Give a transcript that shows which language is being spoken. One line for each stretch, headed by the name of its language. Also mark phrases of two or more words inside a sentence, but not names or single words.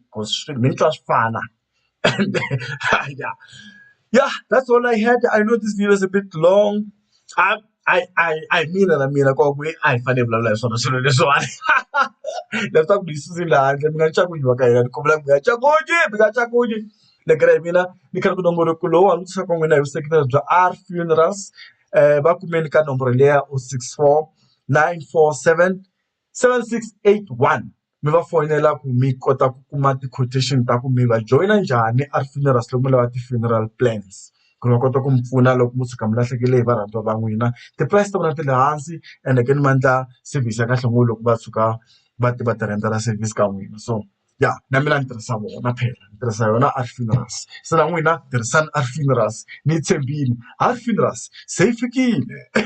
English: Because yeah, that's all I had. I know this video is a bit long. I mean, I find it blah so this one. Let's talk this is in the
Tsonga: lekere mina ni kha ku nomboro ku lo wa ntsha ko n'wina hi vuseketeri bya R Funerals va kumeni ka nomboro leya 064 947 7681 mi va fonela ku mi kota ku kuma ti-quotation ta ku mi va joyina njhani R Funerals loko mi lava ti-
English: funeral plans
Tsonga: ku ri va kota ku mi pfuna loko mo tshuka mi lahlekele hi varhandziwa va n'wina ti-price ta vona ti le hansi ende ke ni ma endla service ya kahle ngopfu loko va tshuka va ti rentela service ka n'wina so ya na mina ni tirhisa vona phela ni tirhisa yona R Funerals se na n'wina tirhisani R Funerals ni yi tshembini R Funerals se yi fikile